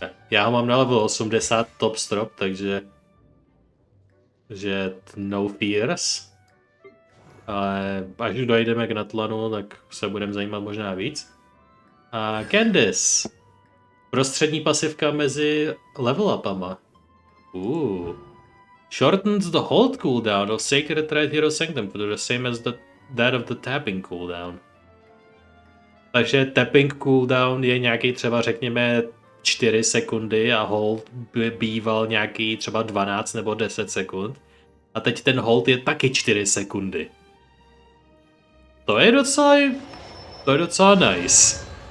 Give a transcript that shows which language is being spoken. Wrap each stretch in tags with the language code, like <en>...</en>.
<cs>Já ho mám na level 80 top strop, takže... že no fears. Ale až dojdeme k natlanu, tak se budeme zajímat možná víc. A Candice. Prostřední pasivka mezi level upama.</cs> <en>Shortens the hold cooldown of Sacred Rite Hero Sanctum to the same as that of the tapping cooldown.</en> <cs>Takže tapping cooldown je nějaký třeba řekněme 4 sekundy a hold by býval nějaký třeba 12 nebo 10 sekund. A teď ten hold je taky 4 sekundy. To je docela nice.</cs>